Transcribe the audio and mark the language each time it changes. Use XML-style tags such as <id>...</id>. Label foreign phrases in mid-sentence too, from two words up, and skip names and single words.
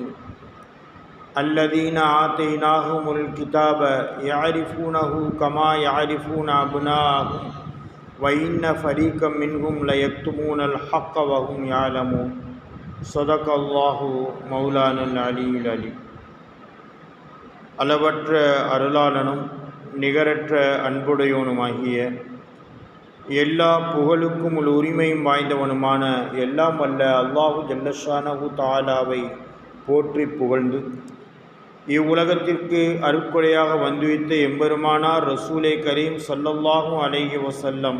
<ar>الذين آتيناهم الكتاب يعرفونه كما يعرفون أبناءهم وإن فريقا منهم ليكتمون الحق وهم يعلمون. صدق الله مولانا العلي العليم.</ar> <ta>அளவற்ற அருளாளனும் நிகரற்ற அன்புடையவனுமாகிய எல்லா புகழுக்கும் உரிமையும் வாய்ந்தவனுமான எல்லாம் வல்ல</ta> <ar>الله جل شأنه</ar> <ta>தஆலாவை போற்றி புகழ்ந்து, இவ்வுலகத்திற்கு அருட்கொடையாக வந்துவித்த எம்பெருமானார்</ta> <ar>رسول كريم صلى الله عليه وسلم</ar>